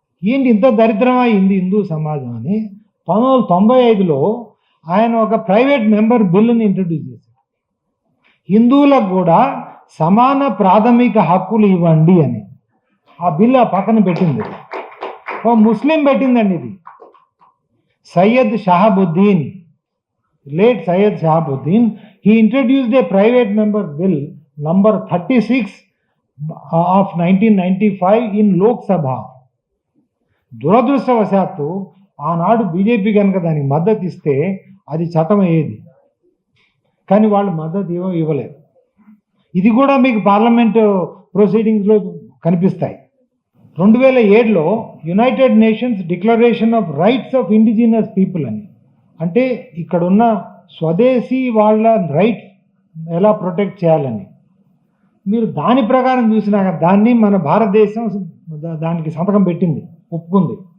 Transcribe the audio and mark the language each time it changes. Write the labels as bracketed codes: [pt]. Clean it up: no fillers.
[te] ఏంటి ఇంత దరిద్రమా హిందూ సమాజం అని 1995లో ఆయన ఒక ప్రైవేట్ మెంబర్ బిల్లుని ఇంట్రడ్యూస్ చేశారు. హిందువులకు కూడా సమాన ప్రాథమిక హక్కులు ఇవ్వండి అని. ఆ బిల్లు ఆ పక్కన పెట్టింది ఓ ముస్లిం పెట్టిందండి. [en] ఇది Syed Shahabuddin, late Syed Shahabuddin, he introduced a private member bill number 36 of 1995 in Lok Sabha. [te] దురదృష్టవశాత్తు ఆనాడు బీజేపీ కనుక దానికి మద్దతు ఇస్తే అది చట్టం అయ్యేది. కానీ వాళ్ళు మద్దతు ఇవ్వలేదు. ఇది కూడా మీకు పార్లమెంట్ ప్రొసీడింగ్స్లో కనిపిస్తాయి. 2007లో United nations declaration of rights of indigenous people అని, అంటే ఇక్కడున్న స్వదేశీ వాళ్ళ రైట్స్ ఎలా ప్రొటెక్ట్ చేయాలని, మీరు దాని ప్రకారం చూసినాక దాన్ని మన భారతదేశం దానికి సంతకం పెట్టింది, ఒప్పుకుంది.